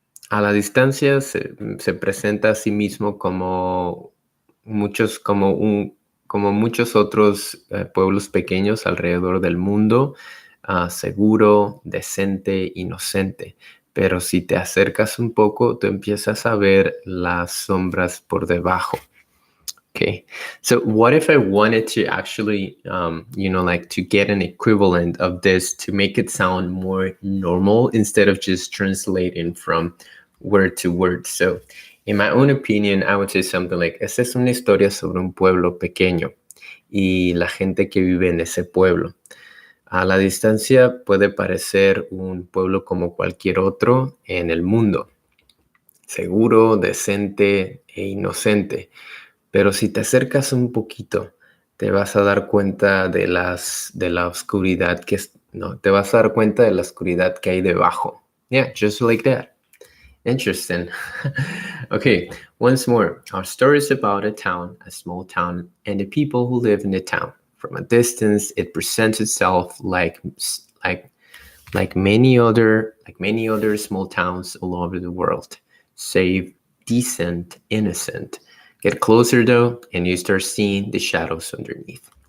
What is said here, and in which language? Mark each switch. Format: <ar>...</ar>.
<es>A la distancia se presenta a sí mismo como muchos otros pueblos pequeños alrededor del mundo, seguro, decente, inocente. Pero si te acercas un poco, tú empiezas a ver las sombras por debajo.</es> <en>Okay, so what if I wanted to actually, like to get an equivalent of this to make it sound more normal instead of just translating from word to word? So, in my own opinion, I would say something like,</en> <es>esta es una historia sobre un pueblo pequeño y la gente que vive en ese pueblo. A la distancia puede parecer un pueblo como cualquier otro en el mundo, seguro, decente e inocente. Pero si te acercas un poquito, te vas a dar cuenta de la oscuridad te vas a dar cuenta de la oscuridad que hay debajo.</es> <en>Yeah, just like that. Interesting. Okay, once more. Our story is about a town, a small town, and the people who live in the town. From a distance, it presents itself like like many other small towns all over the world. Safe, decent, innocent. Get closer though, and you start seeing the shadows underneath.</en>